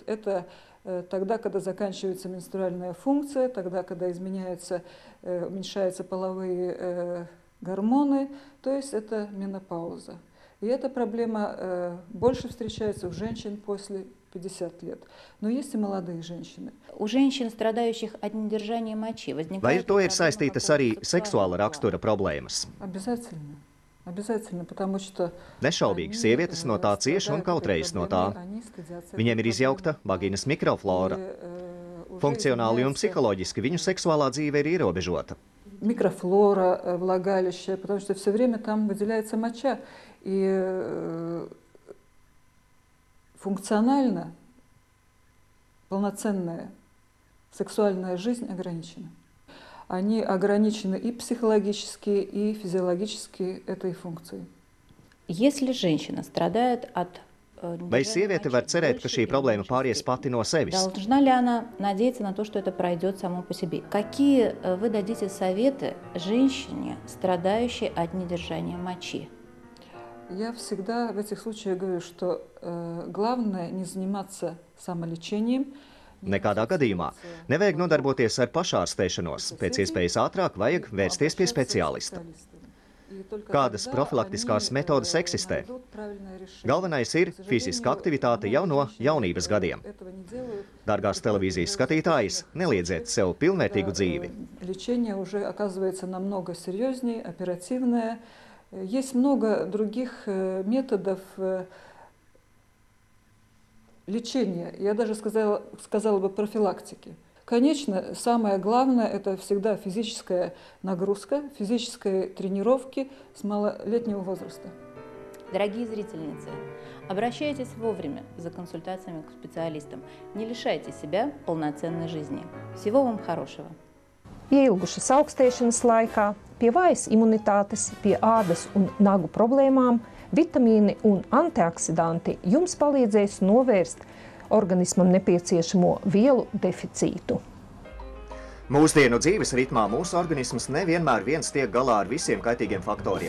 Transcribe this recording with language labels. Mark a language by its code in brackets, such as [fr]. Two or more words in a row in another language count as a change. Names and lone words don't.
[ru] Это тогда, когда заканчивается менструальная функция, тогда, когда уменьшаются половые гормоны, то есть это менопауза. И эта проблема больше встречается у женщин после 50 лет. Но есть и молодые женщины. У женщин, страдающих от недержания мочи, возникает... [lv] Vai ar to ir saistītas arī seksuāla rakstura problēmas? [ru] Обязательно. Обязательно, потому что... [lv] Nešaubīgi, sievietes no tā cieš un kautrējas no tā. Viņiem ir izjaukta vagīnas mikroflora. Funkcionāli un psiholoģiski viņu seksuālā dzīve ir ierobežota. [ru] Микрофлора влагалища, потому что все время там выделяется моча. И функционально полноценная сексуальная жизнь ограничена. Они ограничены и психологически, и физиологически этой функцией. Если женщина страдает от [lv] Vai sieviete var cerēt, ka šī problēma pāries pati no sevis? [ru] Должна ли она надеяться на то, что это пройдет само по себе? Какие вы дадите советы женщине, страдающей от недержания мочи? Я всегда в этих случаях говорю, что главное не заниматься самолечением. [lv] Nekādā gadījumā nevajag nodarboties ar pašārstēšanos. Pēc iespējas ātrāk vajag vērsties pie speciālista. Kādas profilaktiskās metodas eksistē? Galvenais ir fiziska aktivitāte jau no jaunības gadiem. Dargās televīzijas skatītājas, neliedziet sev pilnvērtīgu dzīvi. [ru] Лечение уже оказывается намного серьезнее, оперативное. Есть много других методов лечения, я даже сказала бы профилактики. Конечно, самое главное – это всегда физическая нагрузка, физические тренировки с малолетнего возраста. Дорогие зрительницы, обращайтесь вовремя за консультациями к специалистам. Не лишайте себя полноценной жизни. Всего вам хорошего! [lv] Ilgušas augstēšanas laikā, pie vājas imunitātes, pie ādas un nagu problēmām, vitamīni un antioksidanti jums palīdzēs novērst organismam nepieciešamo vielu deficītu. Mūsdienu dzīves ritmā mūsu organisms nevienmēr viens tiek galā ar visiem kaitīgiem faktoriem.